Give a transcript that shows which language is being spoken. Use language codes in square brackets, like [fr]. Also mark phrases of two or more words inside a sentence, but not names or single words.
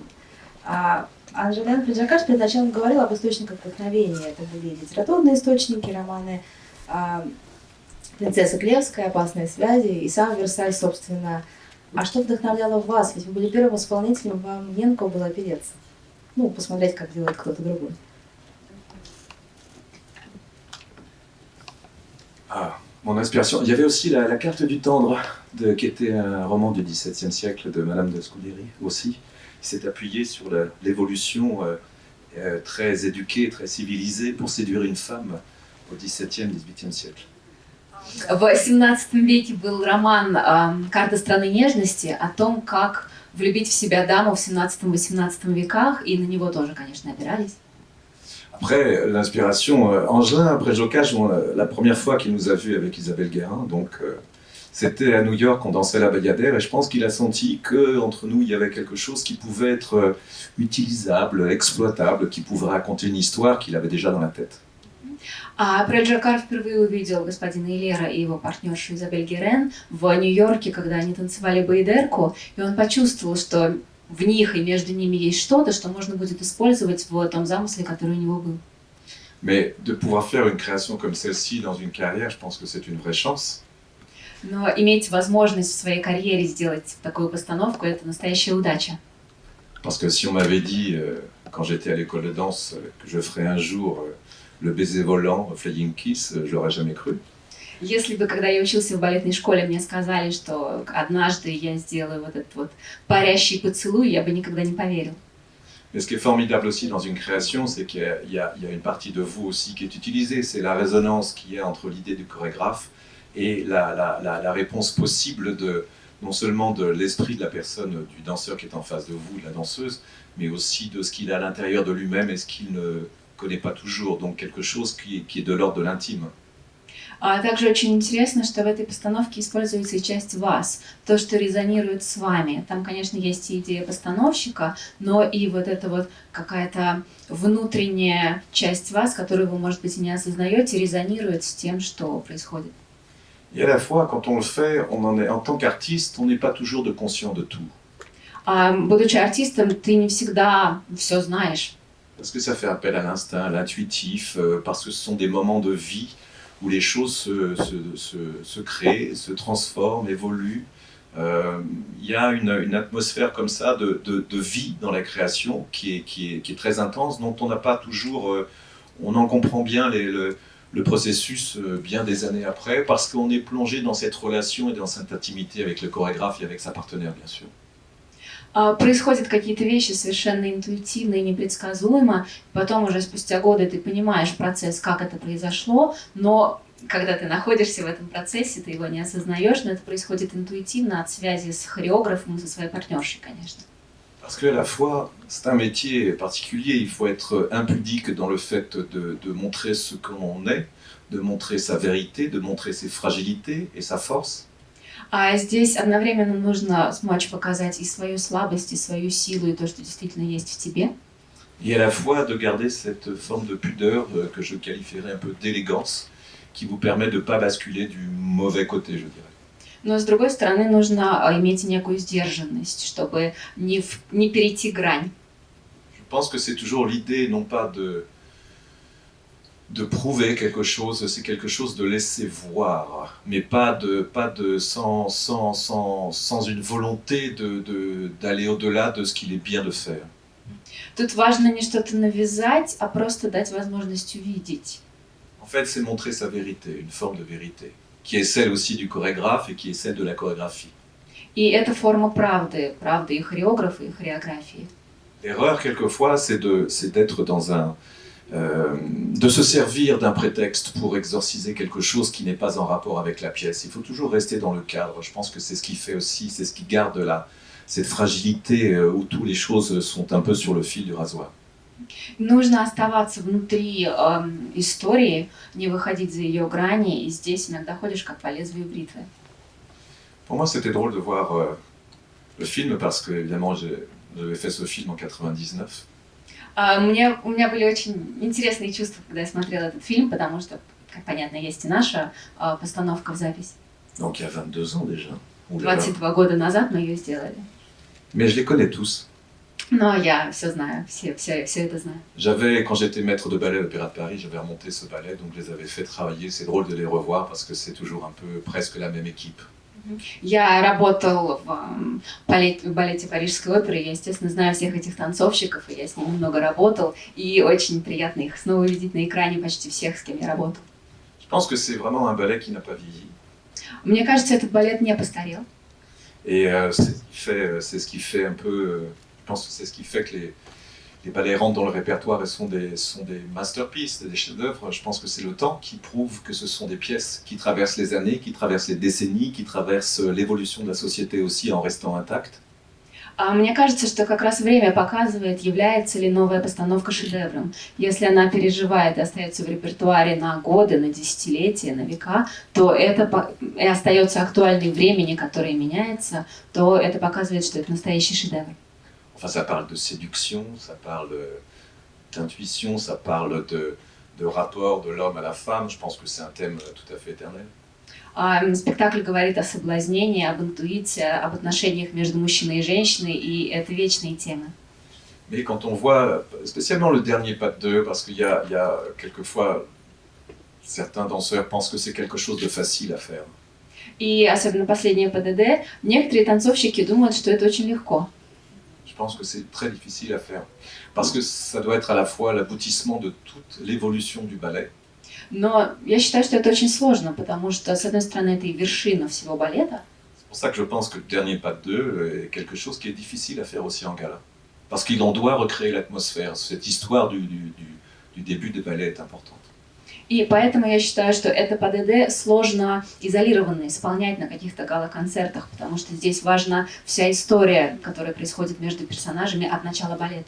[ru] Анжелен Преджакаш перед началом говорила об источниках вдохновения. Это были литературные источники, романы «Принцесса Клевская», «Опасные связи» и сам Версаль, собственно. А что вдохновляло вас? Ведь вы были первым исполнителем, вам не на кого было опереться. Посмотреть, как делает кто-то другой. [fr] Mon inspiration. Il y avait aussi la Carte du Tendre, qui était un roman du XVIIe siècle de Madame de Scudéry aussi. Il s'est appuyé sur l'évolution très éduquée, très civilisée pour séduire une femme au XVIIe, XVIIIe siècle. [ru] В XVII веке был роман «Карта страны нежности» о том, как влюбить в себя даму в XVII-XVIII веках, и на него тоже, конечно, опирались. [fr] Après, l'inspiration, Angelin Préjocage, la première fois qu'il nous a vus avec Isabelle Guérin, donc c'était à New York, on dansait la Bayadère, et je pense qu'il a senti qu'entre nous, il y avait quelque chose qui pouvait être utilisable, exploitable, qui pouvait raconter une histoire qu'il avait déjà dans la tête. [ru] Преджакар впервые увидел господина Илера и его партнершу Изабель Герен в Нью-Йорке, когда они танцевали баядерку, и он почувствовал, что в них и между ними есть что-то, что можно будет использовать в том замысле, который у него был. [fr] Mais de pouvoir faire une création comme celle-ci dans une carrière, je pense que c'est une vraie chance. [ru] Но иметь возможность в своей карьере сделать такую постановку – это настоящая удача. [fr] Parce que si on m'avait dit, quand j'étais à l'école de danse, que je ferais un jour le baiser volant, [en] Flying Kiss, [fr] je l'aurais jamais cru. [ru] Если бы, когда я учился в балетной школе, мне сказали, что однажды я сделаю вот этот вот парящий поцелуй, я бы никогда не поверил. [fr] Mais ce qui est formidable aussi dans une création, c'est qu'il y a une partie de vous aussi qui est utilisée. C'est la résonance qu'il y a entre l'idée du chorégraphe et la réponse possible non seulement de l'esprit de la personne, du danseur qui est en face de vous, de la danseuse, mais aussi de ce qu'il a à l'intérieur de lui-même et ce qu'il ne connaît pas toujours. Donc quelque chose qui est de l'ordre de l'intime. [ru] Также очень интересно, что в этой постановке используется и часть вас, то, что резонирует с вами. Там, конечно, есть и идея постановщика, но и вот эта вот какая-то внутренняя часть вас, которую вы, может быть, и не осознаете, резонирует с тем, что происходит. [fr] Et à la fois, quand on le fait, en tant qu'artiste, on n'est pas toujours conscient de tout. [ru] Будучи артистом, ты не всегда все знаешь. [fr] Parce que ça fait appel à l'instinct, à l'intuitif, parce que ce sont des moments de vie où les choses se créent, se transforment, évoluent. Il y a une atmosphère comme ça de vie dans la création qui est très intense, dont on n'a pas toujours... on en comprend bien le processus bien des années après, parce qu'on est plongé dans cette relation et dans cette intimité avec le chorégraphe et avec sa partenaire, bien sûr. [ru] Происходят какие-то вещи совершенно интуитивно и непредсказуемо, потом уже спустя годы ты понимаешь процесс, как это произошло, но когда ты находишься в этом процессе, ты его не осознаешь, но это происходит интуитивно от связи с хореографом и со своей партнершей, конечно. [fr] Parce qu'à la fois, c'est un métier particulier, il faut être impudique dans le fait de montrer ce qu'on est, de montrer sa vérité, de montrer ses fragilités et sa force. [ru] Здесь одновременно нужно смочь показать и свою слабость, и свою силу, и то, что действительно есть в тебе. [fr] Et à la fois de garder cette forme de pudeur que je qualifierais un peu d'élégance, qui vous permet de ne pas basculer du mauvais côté, je dirais. [ru] Но с другой стороны, нужно иметь некую сдержанность, чтобы не перейти грань. [fr] Je pense que c'est toujours l'idée, non pas de prouver quelque chose, c'est quelque chose de laisser voir, mais sans une volonté d'aller au-delà de ce qu'il est bien de faire. [ru] Тут важно не что-то навязать, а просто дать возможность увидеть. [fr] En fait, c'est montrer sa vérité, une forme de vérité, qui est celle aussi du chorégraphe et qui est celle de la chorégraphie. [ru] И это форма правды и хореографа, и хореографии. [fr] L'erreur, quelquefois, c'est d'être de se servir d'un prétexte pour exorciser quelque chose qui n'est pas en rapport avec la pièce. Il faut toujours rester dans le cadre. Je pense que c'est ce qui fait aussi, c'est ce qui garde cette fragilité où toutes les choses sont un peu sur le fil du rasoir. [ru] Нужно оставаться внутри истории, не выходить за ее грани, и здесь иногда ходишь как по лезвию бритвы. [fr] Pour moi, c'était drôle de voir le film parce que, évidemment, J'avais fait ce film en 99. [ru] У меня были очень интересные чувства, когда я смотрела этот фильм, потому что, как понятно, есть и наша постановка в запись. [fr] Donc il y a 22 ans déjà. Ouh là là. [ru] 22 года назад мы ее сделали. [fr] Mais je les connais tous. [ru] Но я все знаю, все это знаю. [fr] Quand j'étais maître de ballet à l'Opéra de Paris, j'avais remonté ce ballet, donc je les avais fait travailler. C'est drôle de les revoir parce que c'est toujours un peu presque la même équipe. [ru] Я работал в балете Парижской оперы, я, естественно, знаю всех этих танцовщиков, и я с ними много работал, и очень приятно их снова видеть на экране, почти всех, с кем я работал. [fr] Je pense que c'est vraiment un ballet qui n'a pas vieilli. [ru] Мне кажется, этот балет не постарел. [fr] Et c'est ce qui fait un peu. Je pense que c'est ce qui fait que les ballets rentrent dans le répertoire et sont des masterpieces, des chefs-d'œuvre. Je pense que c'est le temps qui prouve que ce sont des pièces qui traversent les années, qui traversent les décennies, qui traversent l'évolution de la société aussi en restant intactes. [ru] Мне кажется, что как раз время показывает, является ли новая постановка шедевром. Если она переживает и остается в репертуаре на годы, на десятилетия, на века, то это и остается актуальной времени, которое меняется, то это показывает, что это настоящий шедевр. [fr] Enfin, ça parle de séduction, ça parle d'intuition, ça parle de rapport de l'homme à la femme. Je pense que c'est un thème tout à fait éternel. [ru] Спектакль говорит о соблазнении, об интуиции, об отношениях между мужчиной и женщиной, и это вечные темы. [fr] Mais quand on voit, spécialement le dernier pas de deux, parce qu'il y a quelquefois, certains danseurs pensent que c'est quelque chose de facile à faire. [ru] И особенно последнее ПДД, некоторые танцовщики думают, что это очень легко. [fr] Je pense que c'est très difficile à faire, parce que ça doit être à la fois l'aboutissement de toute l'évolution du ballet. [ru] Но я считаю, что это очень сложно, потому что, с одной стороны, это и вершина всего балета. [fr] C'est pour ça que je pense que le dernier pas de deux est quelque chose qui est difficile à faire aussi en gala. Parce qu'il en doit recréer l'atmosphère. Cette histoire du début des ballets est importante. [ru] И поэтому я считаю, что это ПДД сложно изолированно исполнять на каких-то гала-концертах, потому что здесь важна вся история, которая происходит между персонажами от начала балета.